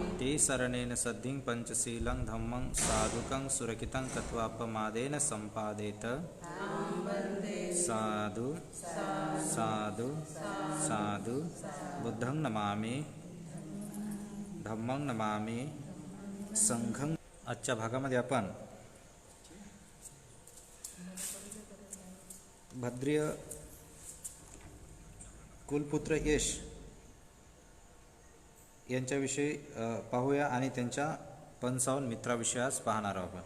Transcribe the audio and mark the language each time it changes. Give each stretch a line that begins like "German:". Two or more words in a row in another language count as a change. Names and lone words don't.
Pali: तिसरणेन सद्धिं पञ्चशीलं धम्मं साधुकं सुरक्षितं कृत्वापमादेन सम्पादेत। साधु साधु साधु। बुद्धं नमामि। धम्मं नमामि। संघं।
Marathi: आजच्या भागामध्ये आपण भद्रिय कुलपुत्र यश यांच्याविषयी पाहूया आणि त्यांच्या 55 मित्राविषयी आज पाहणार आहोत आपण।